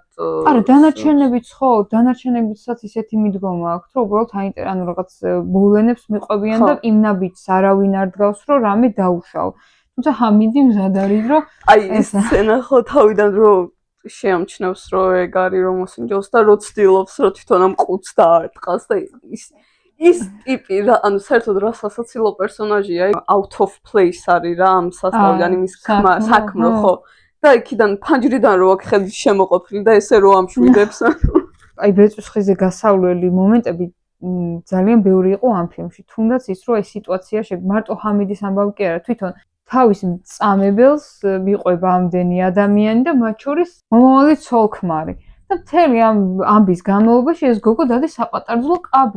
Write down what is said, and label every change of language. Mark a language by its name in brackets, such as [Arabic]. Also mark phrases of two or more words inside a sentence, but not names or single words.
[Georgian] არა დანარჩენებიც ხო დანარჩენებიცაც ისეთი მიდგომა აქვს რომ უბრალოდ ანუ რაღაც მოვლენებს მიყვებიან და იმ ნაბიჯს არავინ არ დგავს რომ რამე დაუშავ თუმცა ჰამიდი მზად არის, რომ აი ეს სცენა ხო თავიდან რომ შეამჩნევს რომ ეგ არის რომ მოსინჯოს და რო ცდილობს რომ თვითონ ამ ყუთს დაარტყას და ის ტიპი რა ანუ საერთოდ რა სასაცილო პერსონაჟია [English] out of place [Georgian] არის რა ამ სასწაულიდან იმის საქმრო ხო და იქიდან ფანჯრიდან რო აქ ხელი შემოყოფილი და ესე რო ამშვიდებს აი ბეწვის ხიზე გასავლელი მომენტები ძალიან ბევრი იყო ამ ფილმში თუნდაც ის რომ ეს სიტუაცია მარტო ჰამიდის ამბავი კი არა თვითონ თავის მწამებელს მიყვება ამდენი ადამიანი და მათ შორის მომავალი ცოლ-ქმარი და მთელი ამ ამბის განმავლობაში ეს გოგო დადის საპატარძლო კაბით.